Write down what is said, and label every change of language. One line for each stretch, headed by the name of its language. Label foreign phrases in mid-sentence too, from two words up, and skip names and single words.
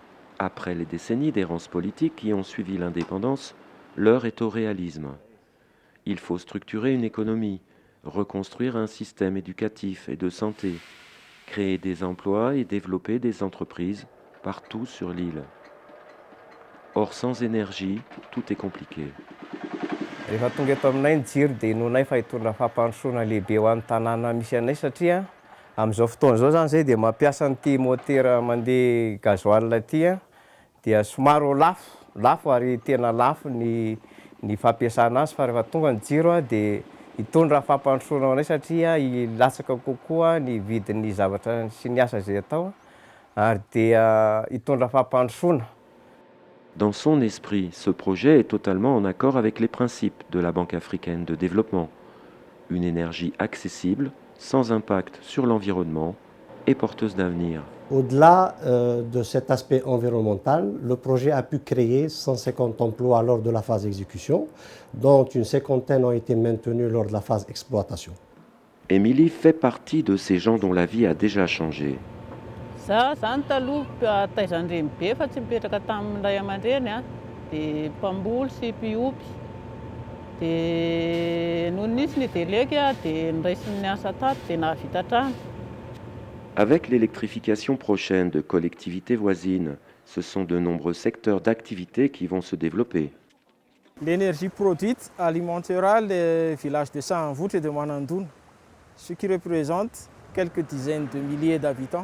French: Après les décennies d'errance politique qui ont suivi l'indépendance, l'heure est au réalisme. Il faut structurer une économie, reconstruire un système éducatif et de santé, créer des emplois et développer des entreprises partout sur l'île. Or, sans énergie, tout est compliqué.
Malagasy: Rehefa tonga eto aminay ny jiro dia nohonay fa hitondra fampandrosoana lehibe ho an'ny tanàna misy anay satria amin'izao fotoana izao zany zay dia mampiasa an'ity motera mandeha gasoil ity dia somaro lafo ary tena lafo ny fampiasana azy fa rehefa tonga ny jiro dia hitondra fampandrosoana ho anay satria ilatsaka kokoa ny vidin'ny zavatra sy ny asa izay atao ary dia hitondra fampandrosoana.
French: Dans son esprit, ce projet est totalement en accord avec les principes de la Banque africaine de développement. Une énergie accessible, sans impact sur l'environnement et porteuse d'avenir. Au-delà de cet aspect environnemental, le projet a pu créer 150 emplois lors de la phase d'exécution, dont une cinquantaine ont été maintenus lors de la phase d'exploitation. Émilie fait partie de ces gens dont la vie a déjà changé.
Malagasy: Za zany taloha taizan-dreny be fa tsy mipetraka tamin'ny ray aman-dreny dia mpamboly sy mpiompy. Dia noho nisy ny délégué dia niraisin'ny asa tato dia nahavita trano.
French: Avec l'électrification prochaine de collectivités voisines, ce sont de nombreux secteurs d'activité qui vont se développer. L'énergie produite alimentera les villages de Saanivouch et de Manandoune, ce qui représente quelques dizaines de milliers d'habitants.